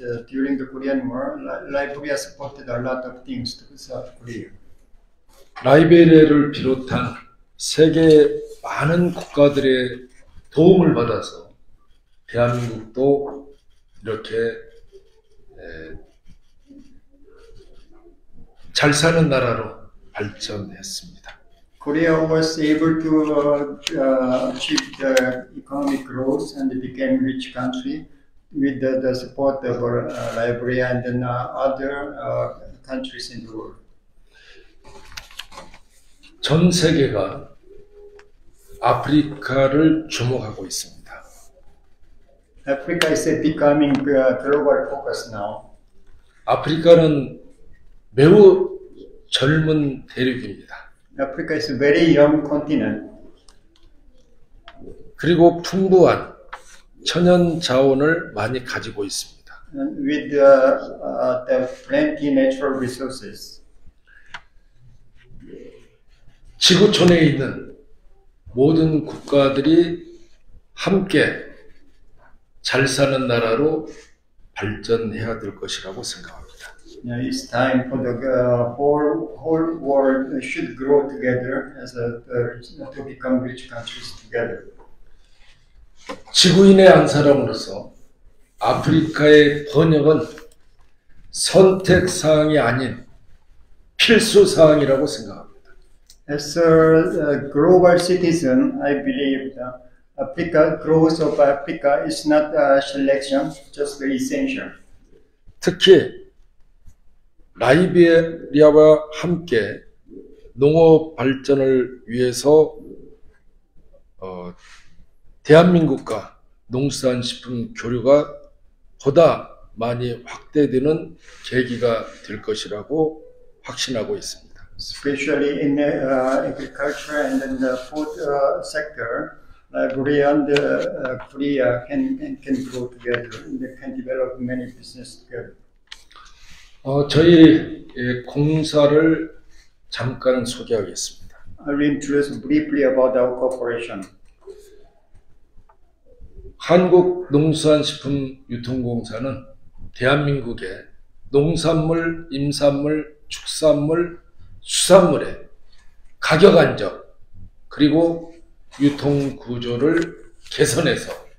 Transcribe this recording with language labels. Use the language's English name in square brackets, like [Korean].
[English] During the Korean War, Liberia supported a lot of things to South Korea. [Korean] 라이베리아를 비롯한 세계 많은 국가들의 도움을 받아서 대한민국도 이렇게 잘 사는 나라로 발전했습니다. [English] Korea was able to achieve the economic growth and became rich country with the support of Liberia and then other countries in the world. [Korean] 전 세계가 아프리카를 주목하고 있습니다. [English] Africa is becoming global focus now. [Korean] 아프리카는 매우 젊은 대륙입니다. [English] Africa is a very young continent. [Korean] 그리고 풍부한 천연 자원을 많이 가지고 있습니다. [English] And with the plenty natural resources. [Korean] 지구촌에 있는 모든 국가들이 함께 잘 사는 나라로 발전해야 될 것이라고 생각합니다. [English] It's time for the whole world should grow together to become rich countries together. [Korean] 지구인의 한 사람으로서 아프리카의 번영은 선택 사항이 아닌 필수 사항이라고 생각합니다. [English] As a global citizen, I believe that growth of Africa is not a selection, just very essential. [Korean] 특히 라이베리아와 함께 농업 발전을 위해서 대한민국과 농수산식품 교류가 보다 많이 확대되는 계기가 될 것이라고 확신하고 있습니다. [English] especially in agriculture and in the food sector. Korea and Korea can grow together. They can develop many business together. [Korean] 저희 공사를 잠깐 소개하겠습니다. [English] I will introduce briefly about our cooperation. [Korean] 한국농수산식품유통공사는 대한민국의 농산물, 임산물, 축산물, 수산물의 가격 안정 그리고 유통 구조를 개선해서